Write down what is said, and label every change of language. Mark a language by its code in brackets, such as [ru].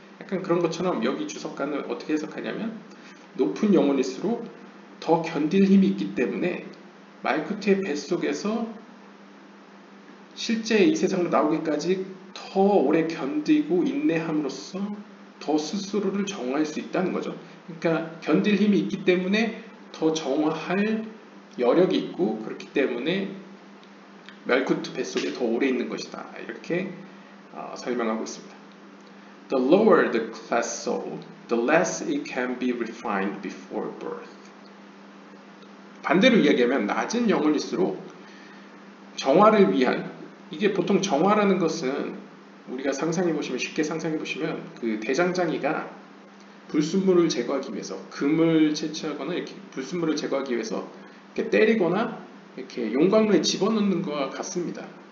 [ko] 약간 그런 것처럼 여기 주석가는 어떻게 해석하냐면 높은 영혼일수록 더 견딜 힘이 있기 때문에 말쿠트의 뱃속에서 실제 이 세상으로 나오기까지 더 오래 견디고 인내함으로써 더 스스로를 정화할 수 있다는 거죠. 그러니까 견딜 힘이 있기 때문에 더 정화할 여력이 있고, 그렇기 때문에 말쿠트 뱃속에 더 오래 있는 것이다. 이렇게 설명하고 있습니다. [en] The lower the class soul, the less it can be refined before birth. [ko] 반대로 이야기하면 낮은 영혼일수록 정화를 위한, 이게 보통 정화라는 것은 우리가 상상해 보시면, 쉽게 상상해 보시면 그 대장장이가 불순물을 제거하기 위해서, 금을 채취하거나 이렇게 불순물을 제거하기 위해서 이렇게 때리거나 이렇게 용광로에 집어넣는 것과 같습니다.